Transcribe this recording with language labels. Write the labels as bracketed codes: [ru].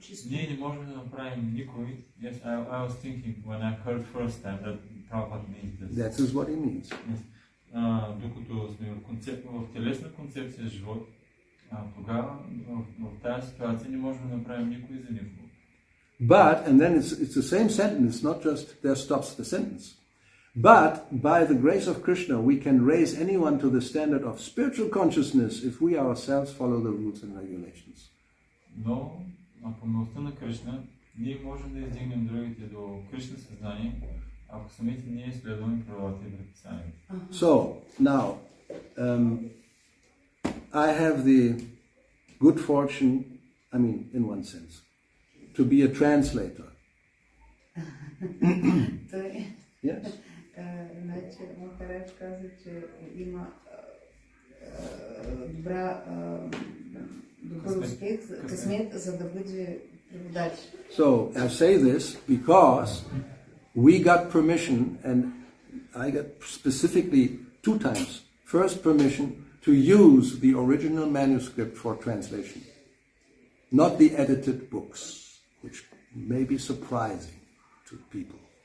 [bg] Ние не можем да направим никой. [en] Yes, I was thinking when I heard first time that Prabhupada means this. That is what he means. Yes. [bg] Докато сме в телесна концепция живот, тогава в тази ситуация не можем да направим никой за никого. [en] But, and then it's the same sentence, not just there stops the sentence. But, by the grace of Krishna, we can raise anyone to the standard of spiritual consciousness if we ourselves follow the rules and regulations. [bg] Но, по милостта на Кришна, ние можем да издигнем другите до Кришна съзнание, ако самите ние следваме правилата и предписанията. [en] So, now, I have the good fortune, in one sense, to be a translator. Yes. [bg] Значи, Махарадж каза, че има добър успех, късмет, за да бъде преводач. [en] So, I say this because we got permission, and I got specifically 2 times. First permission to use the original manuscript for translation, not the edited books, which may be surprising to people.